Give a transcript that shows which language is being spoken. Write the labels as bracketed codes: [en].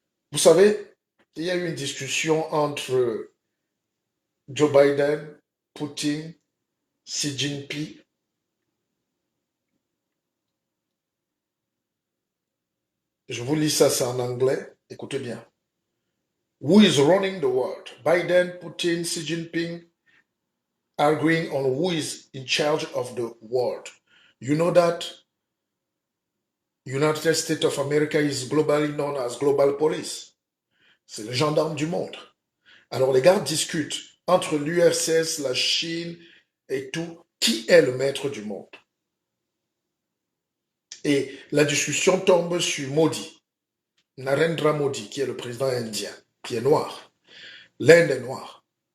[fr] Vous savez, il y a eu une discussion entre Joe Biden, Poutine, Xi Jinping. Je vous lis ça, c'est en anglais. Écoutez bien. [en] Who is running the world? Biden, Putin, Xi Jinping arguing on who is in charge of the world. You know that United States of America is globally known as global police. [fr] C'est le gendarme du monde. Alors les gars discutent entre l'URSS, la Chine et tout. Qui est le maître du monde? Et la discussion tombe sur Modi, Narendra Modi, qui est le président indien, qui est noir. L'Inde est noire.